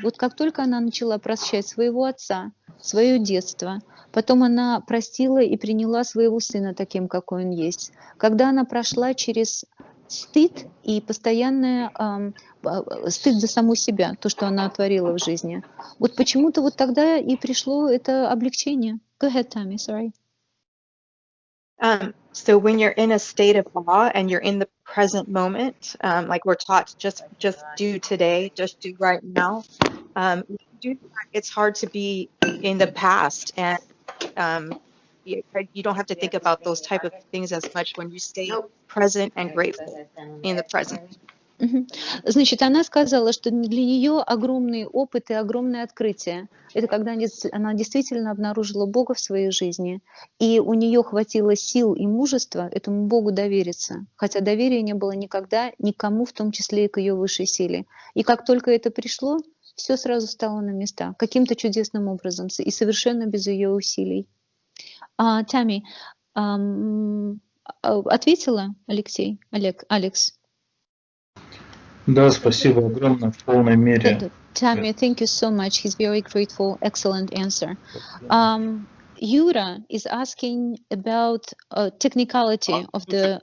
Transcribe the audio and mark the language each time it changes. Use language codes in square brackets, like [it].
[ru] Вот как только она начала прощать своего отца, свое детство, потом она простила и приняла своего сына таким, какой он есть. Когда она прошла через стыд и постоянный стыд за саму себя, то, что она творила в жизни, вот почему-то вот тогда и пришло это облегчение. [en] Go ahead, Tammy, sorry. So when you're in a state of awe and you're in the present moment, like we're taught, just do today, just do right now. It's hard to be in the past, and you don't have to think about those type of things as much when you stay present and grateful in the present. [ru] Значит, она сказала, что для нее огромный опыт и огромное открытие. Это когда она действительно обнаружила Бога в своей жизни, и у нее хватило сил и мужества этому Богу довериться, хотя доверия не было никогда никому, в том числе и к ее высшей силе. И как только это пришло, все сразу стало на места, каким-то чудесным образом, и совершенно без ее усилий. Тамми, ответила Алексей, Алекс? Да, спасибо огромное, в полной мере. [en] Tammy, thank you so much. He's very grateful. Excellent answer. Yura is asking about technicality of the...